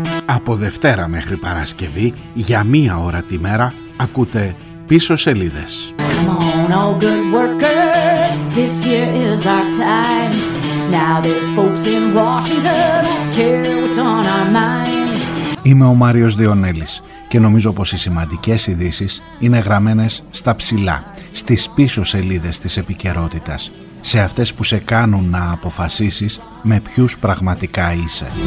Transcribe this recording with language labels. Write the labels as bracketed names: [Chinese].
[Greek] Από Δευτέρα μέχρι Παρασκευή, για μία ώρα τη μέρα, ακούτε Πίσω Σελίδες. [English] Come on, all good workers, this year is our time. Now there's folks in Washington who care what's on our minds. [Greek] Είμαι ο Μάριος Διονέλης και νομίζω πως οι σημαντικές ειδήσεις είναι γραμμένες στα ψηλά, στις πίσω σελίδες της επικαιρότητας, σε αυτές που σε κάνουν να αποφασίσεις με ποιους πραγματικά είσαι.